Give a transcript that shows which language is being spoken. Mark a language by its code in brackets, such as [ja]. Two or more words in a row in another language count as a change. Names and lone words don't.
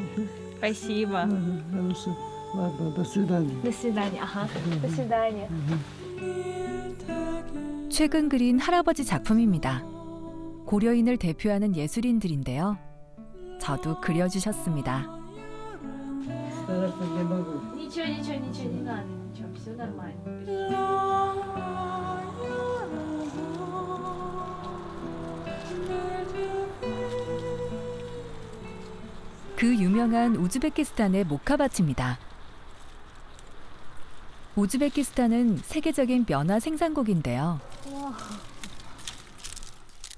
[ru] Спасибо. Хорошо. Ладно, до свидания. До свидания. Ага. До свидания. [ko] 최근 그린 할아버지 작품입니다. 고려인을 대표하는 예술인들인데요. 저도 그려주셨습니다. [ru] Ничего, не надо, ничего, все нормально. [ko] 그 유명한 우즈베키스탄의 모카밭입니다. 우즈베키스탄은 세계적인 면화 생산국인데요.